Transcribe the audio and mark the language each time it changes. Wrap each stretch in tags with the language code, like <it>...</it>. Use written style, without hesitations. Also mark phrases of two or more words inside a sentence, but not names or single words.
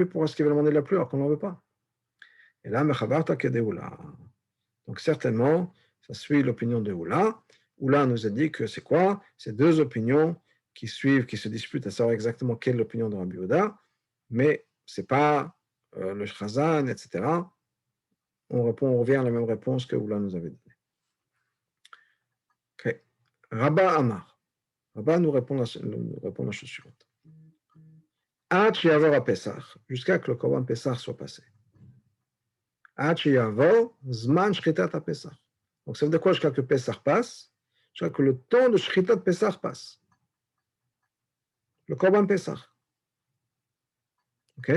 <fr>Pourquoi est-ce qu'il va demander la pluie alors qu'on n'en veut pas? Et là, donc certainement, ça suit l'opinion de Oula. Oula nous a dit que c'est quoi? C'est deux opinions qui suivent, qui se disputent à savoir exactement quelle est l'opinion de Rabbi Yehuda, mais ce n'est pas le Chazan, etc. On revient à la même réponse que Oula nous avait donnée.</fr> <he>Okay. רבה אמר.</he> <fr>Rabba nous répond la chose suivante. Jusqu'à que le</fr> <he>קרבן פסח</he> <fr>soit passé.</fr> <he>זמן שחיטת פסח.</he> <fr>Donc ça veut dire quoi jusqu'à que Pessah passe? Jusqu'à que le temps de</fr> <he>שחיטת פסח</he> <fr>passe. Le</fr> <he>קרבן פסח.</he> <fr>Ok?</fr>